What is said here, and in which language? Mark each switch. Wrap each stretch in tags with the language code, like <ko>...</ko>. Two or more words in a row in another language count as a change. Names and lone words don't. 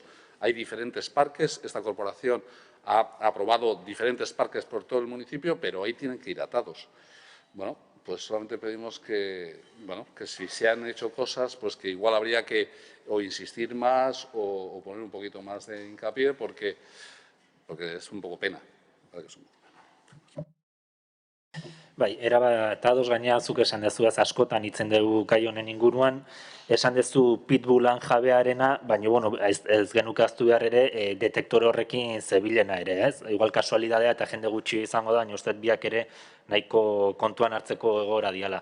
<es>Hay diferentes parques, esta corporación ha aprobado diferentes parques por todo el municipio, pero ahí tienen que ir atados. Bueno, pues solamente pedimos que si se han hecho cosas, pues que igual habría que o insistir más o poner un poquito más de hincapié, porque es un poco pena.</es> <eu>Bai, erabat ados gainera zuk esan dezuaz askotan hitzen dugu gai honen inguruan, esan dezu pitbullan jabearena, baina bueno, ez genuke ahaztu behar ere detektore horrekin zebilena ere, ez? Igual kasualidadea eta jende gutxi izango da, baina uste biak ere nahiko kontuan hartzeko egoera diala.</eu>